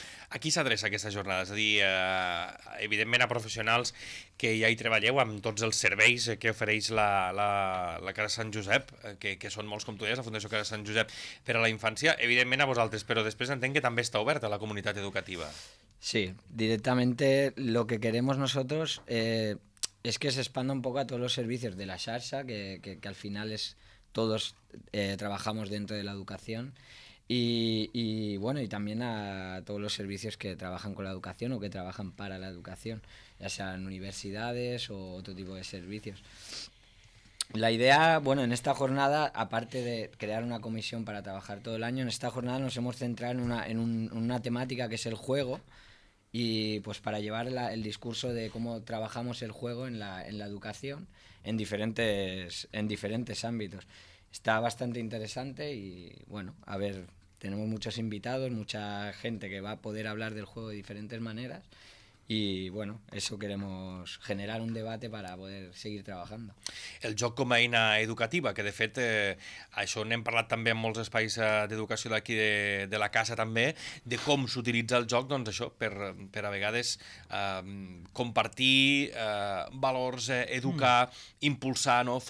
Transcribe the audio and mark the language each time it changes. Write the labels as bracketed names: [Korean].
[Catalan] A qui s'adreça aquesta jornada? És a dir, evidentment a professionals que ja hi treballeu amb tots els serveis que ofereix la Casa Sant Josep, que són molts, com tu deies, la Fundació Casa Sant Josep per a la infància, evidentment a vosaltres, però després entenc que també està oberta a la comunitat educativa. [Spanish] Sí, directamente lo que queremos nosotros es que se expanda un poco a todos los servicios de la xarxa, que al final todos trabajamos dentro de la educación y bueno, y también a todos los servicios que trabajan con la educación o que trabajan para la educación, ya sean universidades o otro tipo de servicios. La idea, bueno, en esta jornada, aparte de crear una comisión para trabajar todo el año, en esta jornada nos hemos centrado en una temática que es el juego, y pues para llevar el discurso de cómo trabajamos el juego en la educación en diferentes ámbitos. Está bastante interesante y bueno, a ver, tenemos muchos invitados, mucha gente que va a poder hablar del juego de diferentes maneras y bueno, eso queremos generar un debate para poder seguir trabajando. [Catalan] El joc com a eina educativa, que de fet això n'hem parlat també en molts espais d'educació d'aquí de la casa també, de com s'utilitza el joc, doncs això, per a vegades compartir valors, educar, impulsar, no?